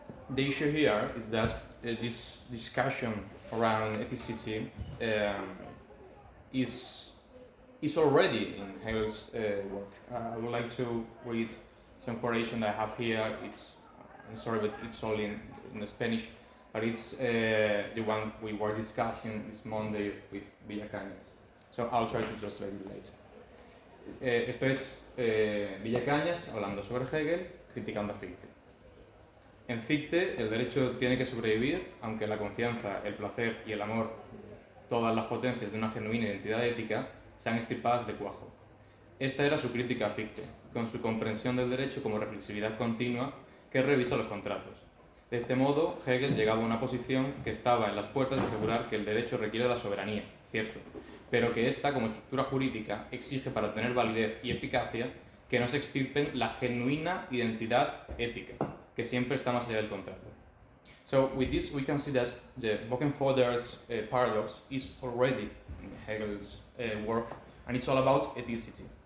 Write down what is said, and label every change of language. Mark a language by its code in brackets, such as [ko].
[en] The issue here is that this discussion around ethicity is already in Hegel's work. I would like to read some quotation that I have here. I'm sorry, but it's all in Spanish, but it's the one we were discussing this Monday with Villacañas. So I'll try to translate it later. [es] Esto es Villacañas hablando sobre Hegel, criticando a Fichte. En Fichte, el derecho tiene que sobrevivir, aunque la confianza, el placer y el amor, todas las potencias de una genuina identidad ética, sean extirpadas de cuajo. Esta era su crítica a Fichte, con su comprensión del derecho como reflexividad continua que revisa los contratos. De este modo, Hegel llegaba a una posición que estaba en las puertas de asegurar que el derecho requiere la soberanía, cierto, pero que ésta, como estructura jurídica, exige para tener validez y eficacia que no se extirpen la genuina identidad ética, que siempre está más allá del contrato. [en] So with this we can see that the Böckenförde's paradox is already in Hegel's work, and it's all about ethicity.